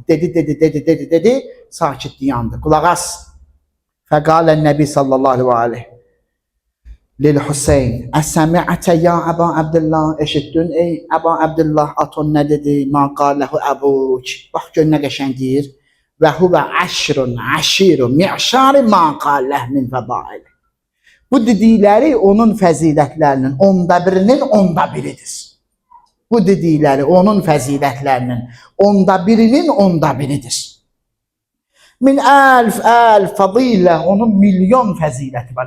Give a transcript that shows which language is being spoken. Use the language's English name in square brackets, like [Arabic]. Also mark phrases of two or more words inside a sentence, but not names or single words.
[Azerbaijani] Dedi. Sakit dayandı. Qulaq as. [Arabic] فقال النبي صلى الله عليه للحسين أسمعت يا أبا عبد الله. [Azerbaijani] Eşitdin ey Əba Abdullah, aton nə dedi? [Arabic] ما قاله أبوك. [Azerbaijani] Bax gör nə qəşəng deyir. [Arabic] وهو عشر معشار ما قاله من فضائل. [Azerbaijani] Bu dedikləri onun fəzilətlərinin onda biridir. Bu dedikləri onun fəzilətlərinin onda biridir. [Arabic] من ألف فضيلة, [Azerbaijani] onun milyon fəziləti var.